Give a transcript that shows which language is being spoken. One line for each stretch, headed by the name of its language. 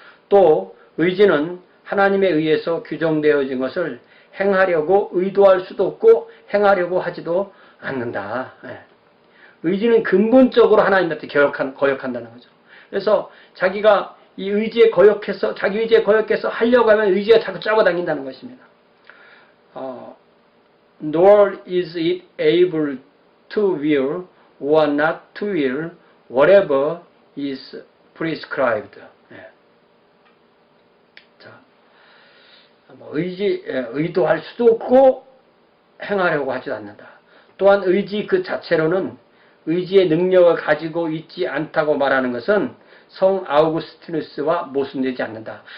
Korean: 또 의지는 하나님에 의해서 규정되어진 것을 행하려고 의도할 수도 없고 행하려고 하지도 않는다. 의지는 근본적으로 하나님한테 거역한다는 거죠. 그래서 자기가 이 의지에 거역해서 자기 의지에 거역해서 하려고 하면 의지가 자꾸 잡아당긴다는 것입니다.
English: Nor is it able to will or not to will whatever is prescribed.
Korean: 자, 의도할 수도 없고 행하려고 하지도 않는다. 또한 의지 그 자체로는 의지의 능력을 가지고 있지 않다고 말하는 것은 성 아우구스티누스와 모순되지 않는다.